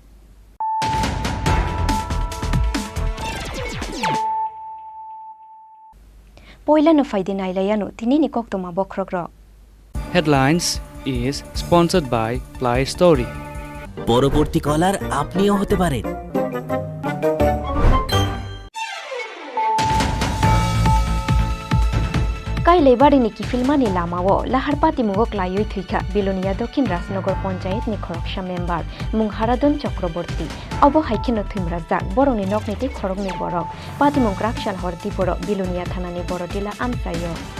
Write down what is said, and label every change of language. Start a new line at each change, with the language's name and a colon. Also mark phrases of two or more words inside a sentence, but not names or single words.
Kok Borok: पयला न फाइदे नाइलायानो तिनिनि कक्तमा बख्रग्र
English: Headlines is sponsored by Play Story.
Bangla: পরবর্তী কলার আপনিও হতে পারেন।
Kok Borok: काइले बारिनि किफिलमानि लामाओ लाहारपाती मुगो क्लाइयै थैखा बिलोनिया दक्षिण राजनगर पंचायतनि खरकसा मेम्बार मुं हाराधन चक्रवर्ती अबो हाइखेनो थैमराजाक बरंनि नकनिति खरगनि बरक पातिमुं क्राकशाल हरति बर बिलोनिया थानानि बरदिला आमसायो